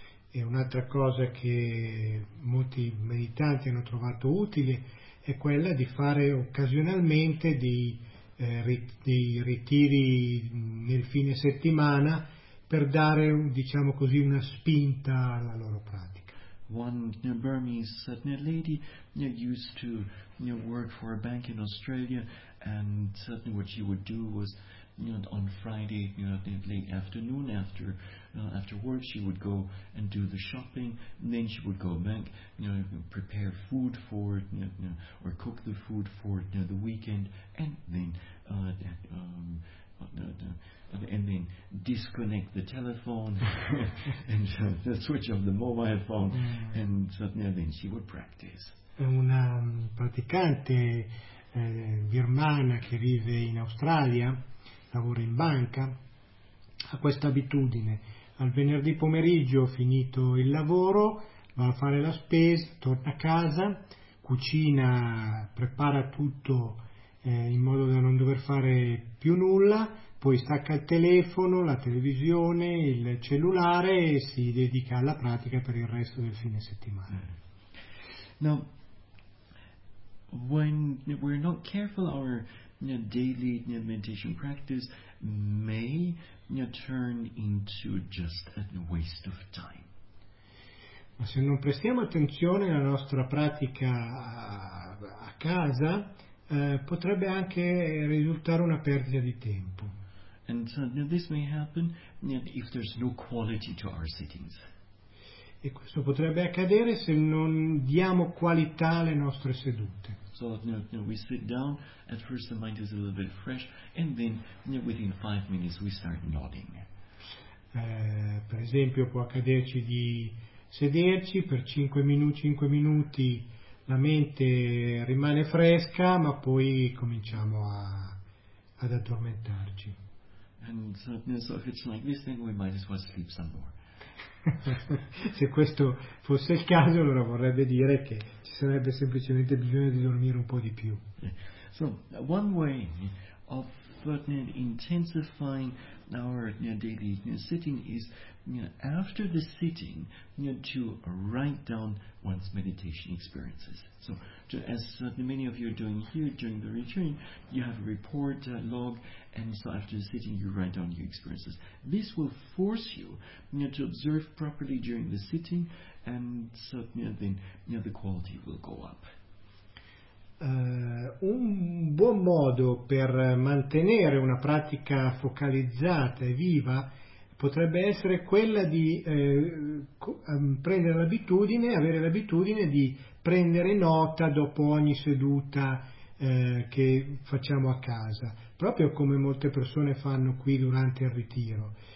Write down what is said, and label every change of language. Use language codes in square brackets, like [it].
[it] E un'altra cosa che molti meditanti hanno trovato utile è quella di fare occasionalmente dei ritiri nel fine settimana per dare, diciamo così, una spinta alla loro pratica. [en] One Burmese lady used to work for a bank in Australia, and certainly what she would do was on Friday late afternoon after work she would go and do the shopping, and then she would go back, prepare food for or cook the food for the weekend, and then disconnect the telephone and switch off the mobile phone, and then she would practice. [it] Una praticante birmana che vive in Australia, lavora in banca, ha questa abitudine. Al venerdì pomeriggio, finito il lavoro, va a fare la spesa, torna a casa, cucina, prepara tutto in modo da non dover fare più nulla, poi stacca il telefono, la televisione, il cellulare e si dedica alla pratica per il resto del fine settimana. [en] Now, when we're not careful, our daily meditation practice may turn into just a waste of time. [it] Ma se non prestiamo attenzione alla nostra pratica a casa, potrebbe anche risultare una perdita di tempo. [en] And so, this may happen if there's no quality to our sittings. [it] E questo potrebbe accadere se non diamo qualità alle nostre sedute. [en] So we sit down, at first the mind is a little bit fresh, and then within 5 minutes we start nodding. [it] Per esempio può accaderci di sederci per 5 minuti, la mente rimane fresca, ma poi cominciamo ad addormentarci. [en] And so, if it's like this, then we might as well sleep some more. [it] Se questo fosse il caso, allora vorrebbe dire che ci sarebbe semplicemente bisogno di dormire un po' di più. [en] So, one way of intensifying our daily sitting is after the sitting to write down one's meditation experiences. So, as many of you are doing here during the retreat, you have a report, a log, and so after the sitting you write down your experiences. This will force you to observe properly during the sitting, and so then the quality will go up. [it] Un buon modo per mantenere una pratica focalizzata e viva potrebbe essere quella di avere l'abitudine di prendere nota dopo ogni seduta che facciamo a casa, proprio come molte persone fanno qui durante il ritiro.